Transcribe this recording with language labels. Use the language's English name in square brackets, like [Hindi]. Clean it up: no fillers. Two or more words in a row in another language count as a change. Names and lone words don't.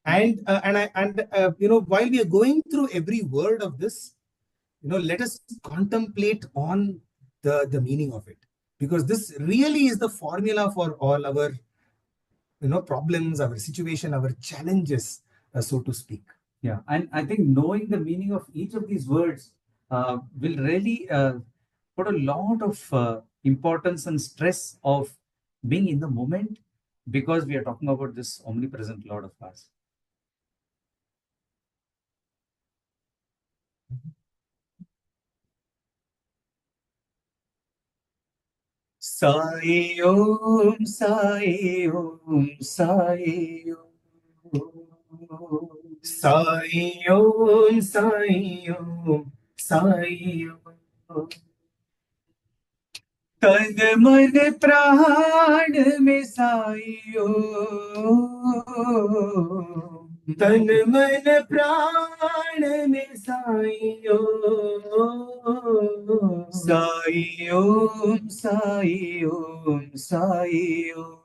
[English] While we are going through every word of this, let us contemplate on the meaning of it, because this really is the formula for all our problems, our situation, our challenges, so to speak. Yeah, and I think knowing the meaning of each of these words will really put a lot of importance and stress of being in the moment, because we are talking about this omnipresent Lord of ours. [Hindi] Sai Om, Sai Om, Sai Om. Sai Om, Sai Om, Sai Om. तन मन प्राण में साइयो, तन मन प्राण में साइयो, साइयो साइयो साइयो,